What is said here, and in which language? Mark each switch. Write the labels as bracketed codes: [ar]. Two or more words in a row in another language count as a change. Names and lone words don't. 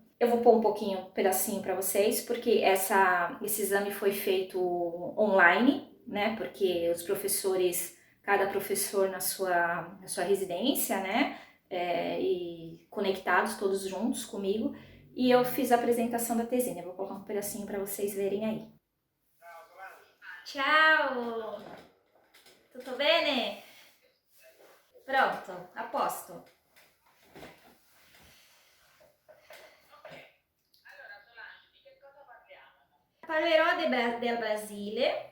[pt] Eu vou pôr um pedacinho para vocês, porque esse exame foi feito online, né? Porque os professores, cada professor na sua residência, né? E conectados todos juntos comigo. E eu fiz a apresentação da tesina. Eu vou colocar um pedacinho para vocês verem aí. [it] Ciao! Tutto bene? Pronto, a posto. Parlerò del Brasile.